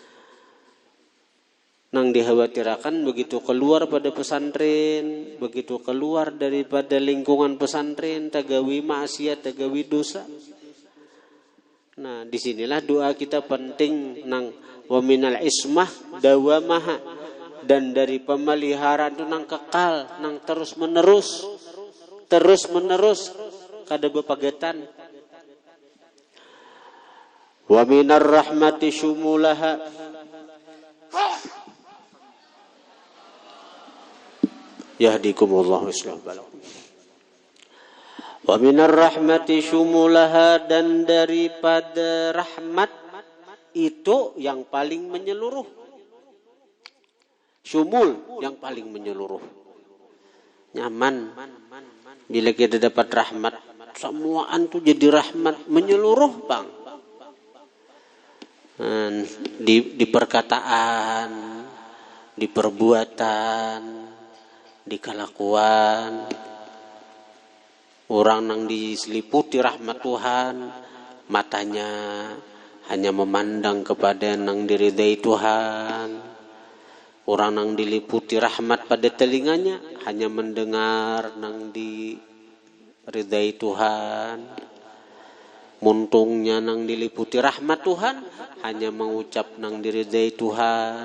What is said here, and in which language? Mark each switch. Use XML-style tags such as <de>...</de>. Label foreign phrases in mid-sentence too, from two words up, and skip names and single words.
<bjn>Nang dikhawatirkan begitu keluar pada pesantren, begitu keluar daripada lingkungan pesantren, tagawi maksiat, tagawi dosa. Nah, disinilah doa kita penting nang</bjn> <ar>ومن العصمة دوامها,</ar> <bjn>dan dari pemeliharaan itu nang kekal, nang terus menerus kada bepagatan.</bjn> <ar>ومن الرحمة شمولها يهديكم الله وسلم. ومن الرحمة شمولها,</ar> <id>dan daripada rahmat itu yang paling menyeluruh. Shumul yang paling menyeluruh.</id> <bjn>Nyaman bila kita dapat rahmat, semuaan itu jadi rahmat menyeluruh, Bang.</bjn> <id>Di perkataan, di perbuatan, di kelakuan, orang yang diseliputi rahmat Tuhan, matanya hanya memandang kepada yang diridai Tuhan, Orang nang diliputi rahmat pada telinganya hanya mendengar nang diridai Tuhan.</id> <bjn>Muntungnya nang diliputi rahmat Tuhan hanya mengucap nang diridai Tuhan.</bjn>